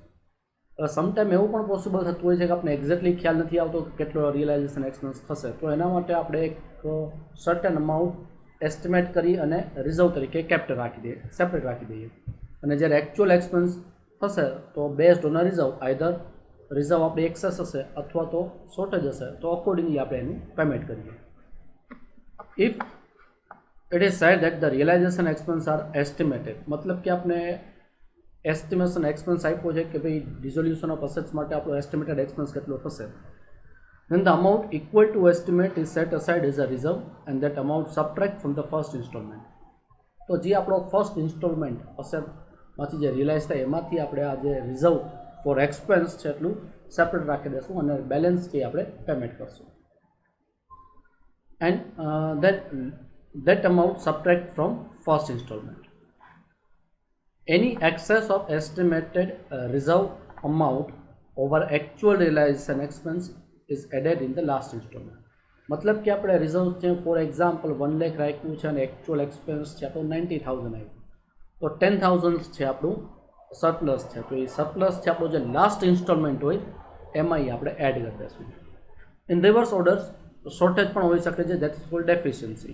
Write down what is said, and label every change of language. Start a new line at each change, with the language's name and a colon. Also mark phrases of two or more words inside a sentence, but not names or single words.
Gujarati: સમટાઈમ એવું પણ પોસિબલ થતું હોય છે કે આપણે એક્ઝેક્ટલી ખ્યાલ નથી આવતો કેટલો
English: realization expense
Gujarati: થશે, તો એના માટે આપણે એક
English: certain amount estimate
Gujarati: કરી અને રિઝર્વ તરીકે કેપ્ટ રાખી દઈએ, સેપરેટ રાખી દઈએ. અને જ્યારે
English: actual expense
Gujarati: થશે તો
English: based on reserve either reserve
Gujarati: આપણી એક્સેસ હશે અથવા તો શોર્ટેજ હશે તો અકોર્ડિંગલી આપણે એનું પેમેન્ટ કરીએ.
English: If it is said that the realization expense are estimated,
Hindi: मतलब कि आपने
English: estimation expense
Gujarati: આપ્યો છે કે ભાઈ
English: dissolution of assets
Gujarati: માટે આપણો
English: estimated expense
Gujarati: કેટલો થશે,
English: then the amount equal to estimate is set aside as a reserve and that amount subtract from the first installment.
Gujarati: તો જે આપણો
English: first installment
Gujarati: અસેટમાંથી જે રિયલાઇઝ થાય એમાંથી આપણે આ જે
English: reserve for expense
Gujarati: છે એટલું સેપરેટ રાખી દઈશું અને બેલેન્સ જે આપણે પેમેન્ટ કરશું.
English: And that amount subtract from first installment. Any excess of estimated reserve amount over actual realization expense is added in the last installment.
Hindi: मतलब कि
Gujarati: આપણે રિઝર્વ છે
English: for example
Gujarati: 1 લાખ રાખ્યું છે અને
English: actual expense
Gujarati: છે આપણું 90,000 આવ્યું તો 10,000 છે આપણું સરપ્લસ છે, તો એ સરપ્લસ છે આપણું જે
English: last installment
Gujarati: હોય એમાં આપણે એડ કરી દઈશું.
English: in reverse order shortage
Gujarati: પણ હોઈ શકે છે,
English: that is called deficiency.